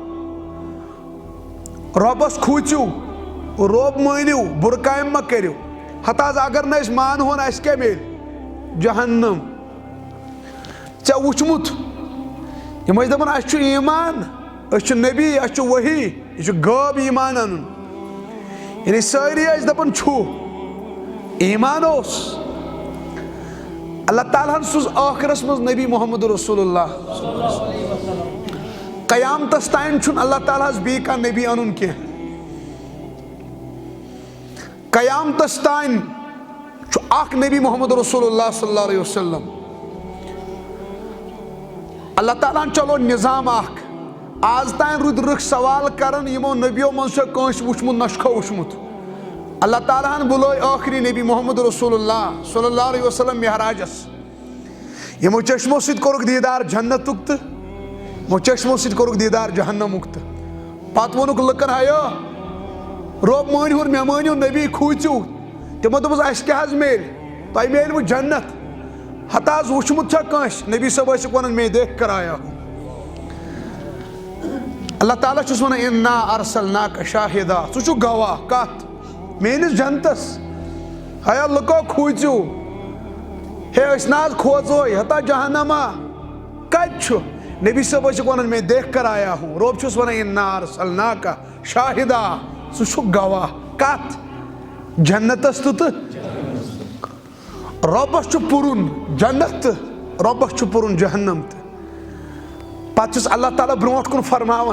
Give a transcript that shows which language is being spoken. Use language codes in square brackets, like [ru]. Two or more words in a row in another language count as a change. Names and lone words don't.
[ks] رۄبس کھوٗژِو رۄب مٲنِو بُرٕ کامہِ مہ کٔرِو ہتاز اگر نہٕ أسۍ مانہون اسہِ کیٛاہ میلہِ جہنم ژےٚ وٕچھمُت یم ٲسۍ دپان اسہِ چھُ ایمان أسۍ چھِ نبی اسہِ چھُ وحی یہِ چھُ غٲب ایمان انُن یعنی سٲری ٲسۍ دپان چھُ ایمان اوس اللہ تعالیٰ ہن سوز ٲخرس منٛز نبی [ar] محمد رسول اللہ [ks] قیامتس تام چھُنہٕ اللہ تعالیٰ ہس بیٚیہِ کانٛہہ نبی انُن کینٛہہ قیامتس تام چھُ اکھ نبی [ar] محمد رسول اللہ صلی اللہ علیہ وسلم [ks] اللہ تعالیٰ ہن چلو نظام اکھ آز تام روٗدۍ رٕکھ سوال کران یمو نبیو منٛز چھا کٲنٛسہِ وٕچھمُت نہ چھُکھا وٕچھمُت اللہ تعالیٰ ہن بُلٲے ٲخری نبی [ar] محمد رسول اللہ صلی اللہ علیہ وسلم [ks] معراجس یمو چشمو سۭتۍ کوٚرُکھ دیٖدار جنتُک تہٕ یمو چشمو سۭتۍ کوٚرُکھ دیٖدار جہنمُک تہٕ پتہٕ ووٚنُکھ لُکن ہیو رۄب مٲنۍہُن مےٚ مٲنِو نبی کھوٗژِو تِمو دوٚپُس اسہِ کیٛاہ حظ میلہِ تۄہہِ میلوٕ جنت ہتاز وٕچھمُت چھا کٲنٛسہِ نبی صٲب ٲسِکھ ونان [ur] میں دیکھ کر آیا ہوں [ks] اللہ تعالیٰ چھُس ونان [ar] انا ارسلناک شاہدا [ks] ژٕ چھُکھ گواہ کتھ میٲنِس جنتس ہیا لُکو کھوٗژِو ہے أسۍ نہ حظ کھوژوے ہتا جہنما کتہِ چھُ نبی صٲب ٲسِکھ ونان [ur] میں دیکھ کر آیا ہوں [ks] رۄب چھُس ونان [ar] انا ارسلناک شاہدا [ks] ژٕ چھُکھ گواہ کتھ جنتس تہٕ رۄبس چھُ پُرُن جنت تہٕ رۄبس چھُ پُرُن جہنم تہٕ پتہٕ چھُس اللہ تعالیٰ برونٛٹھ کُن فرماوان